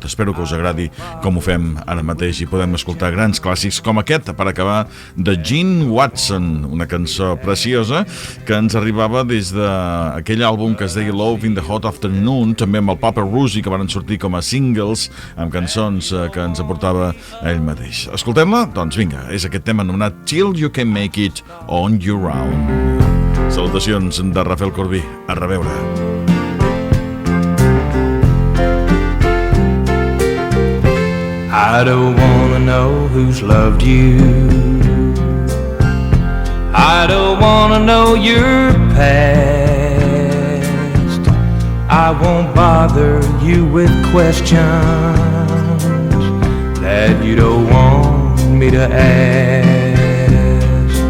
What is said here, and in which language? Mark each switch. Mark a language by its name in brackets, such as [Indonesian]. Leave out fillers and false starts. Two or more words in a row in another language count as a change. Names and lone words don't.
[Catalan] Espero que us agradi com ho fem ara mateix i podem escoltar grans clàssics com aquest, per acabar, de Gene Watson, una cançó preciosa que ens arribava des d'aquell àlbum que es deia Love in the Hot Afternoon, també amb el Papa Rusi, que van sortir com a singles amb cançons que ens aportava ell mateix. Escoltem-la? Doncs vinga, és aquest tema anomenat Till You Can Make It On Your Own. Salutacions de Rafel Corbí. A reveure. [English] I don't wanna know who's loved you. I don't wanna know your past. I won't bother you with questions that you don't want me to ask.